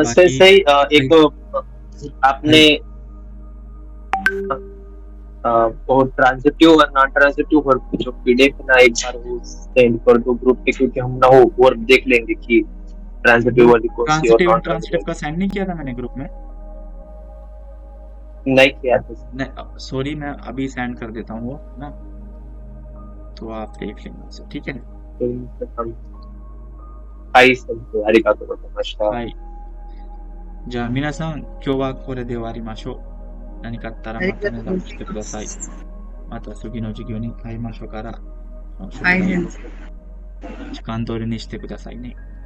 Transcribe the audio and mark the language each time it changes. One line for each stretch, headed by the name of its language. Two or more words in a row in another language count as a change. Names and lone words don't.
Hindi: सही एक तो आपने वो ट्रांजिटिव और
English: non transitive verb
Hindi: जो पीडीएफ ना एक बार वो सेंड कर दो ग्रुप पे, क्योंकि हम ना वो वर्ब देख लेंगे कि ट्रांजिटिव वाली कौन सी और नॉन ट्रांजिटिव का सेंड नहीं किया था मैंने ग्रुप में, नहीं किया था। सॉरी, मैं अभी सेंड कर देता हूँ वो ना, तो आप देख लेंगे उसे, ठीक है।
Japanese: はい、ありがとうございました。はい。じゃあ皆さん、今日はこれで終わりましょう。何かあったらまた連絡してください。また次の授業に会いましょうから、はい、時間通りにしてくださいね。